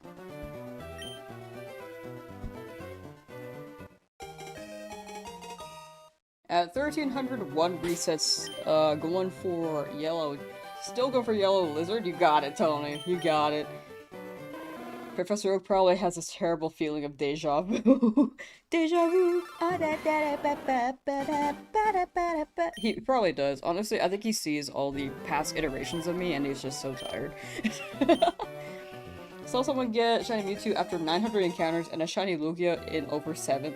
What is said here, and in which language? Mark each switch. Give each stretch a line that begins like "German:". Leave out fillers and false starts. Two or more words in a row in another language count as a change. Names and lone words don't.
English: At 1301 resets, going for yellow. Still go for yellow lizard? You got it, Tony. You got it. Professor Oak probably has this terrible feeling of deja vu. Deja vu. He probably does. Honestly, I think he sees all the past iterations of me and he's just so tired. Saw someone get Shiny Mewtwo after 900 encounters and a Shiny Lugia in over 7.